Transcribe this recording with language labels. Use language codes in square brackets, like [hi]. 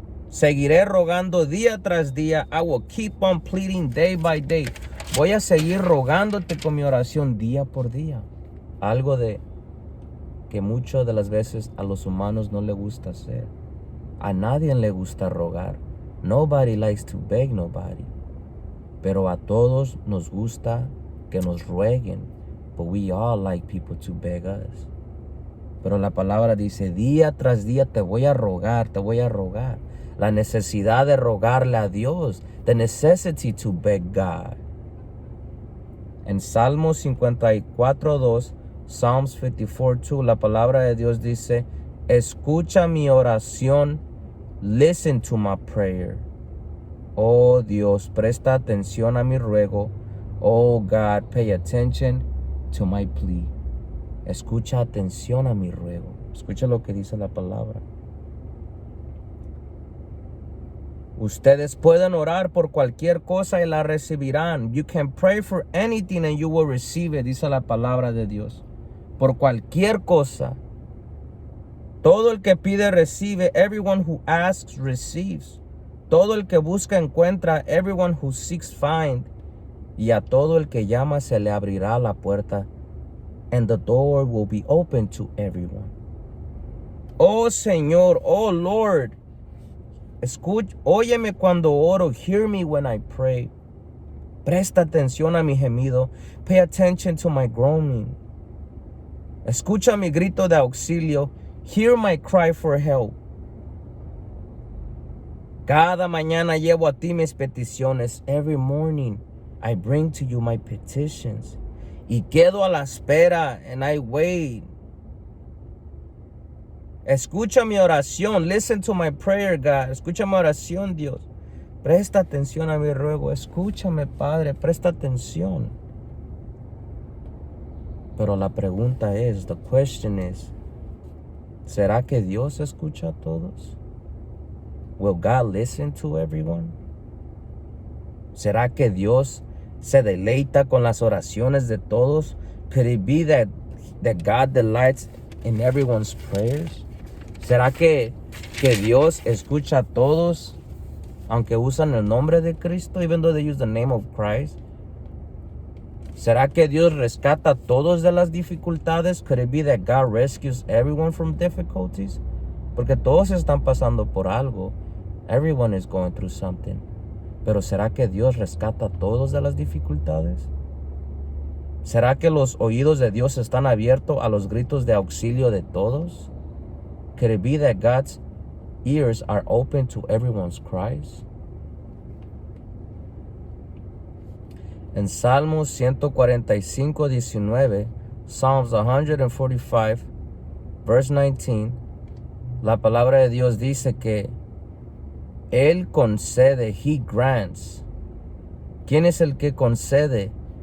[es] Seguiré rogando día tras día. [en] I will keep on pleading day by day. [es] Voy a seguir rogándote con mi oración día por día. Algo de que muchas de las veces a los humanos no le gusta hacer. A nadie le gusta rogar. [en] Nobody likes to beg nobody. [es] Pero a todos nos gusta que nos rueguen. [en] But we all like people to beg us. [es] Pero la palabra dice, día tras día te voy a rogar, te voy a rogar. La necesidad de rogarle a Dios. [en] The necessity to beg God. [es] En Salmos 54:2, Psalms 54:2, la palabra de Dios dice, escucha mi oración, [en] listen to my prayer. [es] Oh Dios, presta atención a mi ruego. [en] Oh God, pay attention to my plea. [es] Escucha atención a mi ruego. Escucha lo que dice la palabra. Ustedes pueden orar por cualquier cosa y la recibirán. [en] You can pray for anything and you will receive it, [es] dice la palabra de Dios. Por cualquier cosa. Todo el que pide recibe. [en] Everyone who asks receives. [es] Todo el que busca encuentra. [en] Everyone who seeks finds. [es] Y a todo el que llama se le abrirá la puerta. [en] And the door will be open to everyone. [es] Oh Señor, [en] oh Lord. [es] Óyeme cuando oro. [en] Hear me when I pray. [es] Presta atención a mi gemido. [en] Pay attention to my groaning. [es] Escucha mi grito de auxilio. [en] Hear my cry for help. [es] Cada mañana llevo a ti mis peticiones. [en] Every morning I bring to you my petitions. [es] Y quedo a la espera, [en] and I wait. [es] Escucha mi oración. [en] Listen to my prayer, God. [es] Escucha mi oración, Dios. Presta atención a mi ruego. Escúchame, Padre. Presta atención. Pero la pregunta es, [en] the question is, [es] ¿será que Dios escucha a todos? [en] Will God listen to everyone? [es] ¿Será que Dios se deleita con las oraciones de todos? [en] Could it be that God delights in everyone's prayers? [es] ¿Será que Dios escucha a todos aunque usan el nombre de Cristo, [en] even though they use the name of Christ? [es] ¿Será que Dios rescata a todos de las dificultades? [en] Could it be that God rescues everyone from difficulties? [es] Porque todos están pasando por algo. [en] Everyone is going through something. [es] Pero ¿será que Dios rescata a todos de las dificultades? ¿Será que los oídos de Dios están abiertos a los gritos de auxilio de todos? [en] Could it be that God's ears are open to everyone's cries? [es] En Salmos 145:19, Psalms 145, verse 19, la palabra de Dios dice que Él concede, [en] He grants. [es] ¿Quién es el que concede?